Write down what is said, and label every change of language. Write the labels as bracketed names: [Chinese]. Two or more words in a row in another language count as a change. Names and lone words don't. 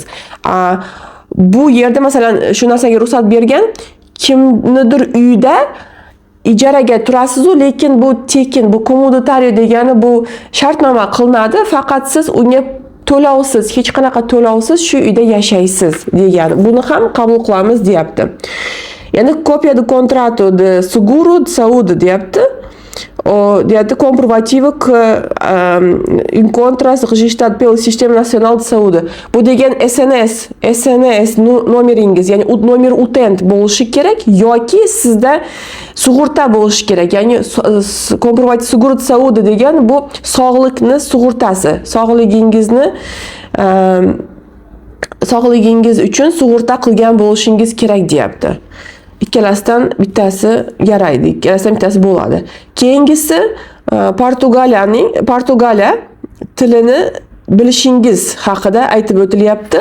[Uzbek] Bu yerda masalan shu narsaga ruxsat bergan, kimnidir uyida ijaraga turasiz-u, lekin bu tekin, bu kommoditariy degani bu shartnoma qilinadi, faqat siz unga to'lovsiz, hech qanaqa to'lovsiz shu uyda yashaysiz degani. Buni ham qabul qilamiz deyapti. [Portuguese] Ya'ni copia de contrato de seguro de saúde deyapti. Deyapti comprovativo que encontra-se registrado pelo Sistema Nacional de Saúde. [Uzbek] Bu degan SNS nomeringiz, ya'ni nomer utent bo'lishi kerak yoki sizda sug'urta bo'lishi kerak. Ya'ni [Portuguese] comprovativo seguro de saúde [Uzbek] degan bu sog'liqni sug'urtasi. Sog'ligingiz uchun sug'urta qilgan bo'lishingiz kerak deyapti. Ikkalasidan bittasi yaraydi, ikkalasidan bittasi bo'ladi. Keyingisi Portugaliya tilini bilishingiz haqida aytib o'tilyapti.